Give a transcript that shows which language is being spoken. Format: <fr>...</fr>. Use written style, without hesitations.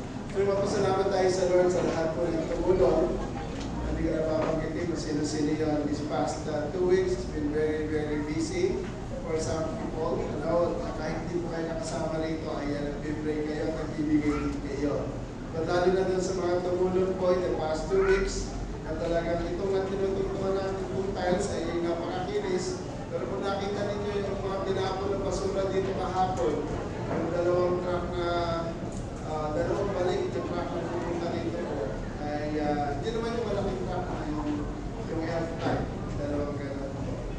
<tl>So, mapasalamat tayo sa Lord sa lahat po ng tumulong. Hindi ka na papanggitin kung sino-sino yun.</tl> <en>This past 2 weeks, it's been very, very busy for some people.</en> <tl>Ano, kahit hindi po kayo nakasama rito, ay nag-pray kayo, nagbibigay kayo. But lalo na dun sa mga tumulong po</tl> <en>in the past 2 weeks,</en> <tl>na talagang itong na tinutulungan natin kung tiles ay napakakinis. Pero kung nakita ninyo yung mga tinapon na basura dito kahapon, yung dalawang truck na dalawang balik yung truck na pupunta dito po, ay hindi naman yung malaking truck na yung F-type, dalawang gano'n po.</tl>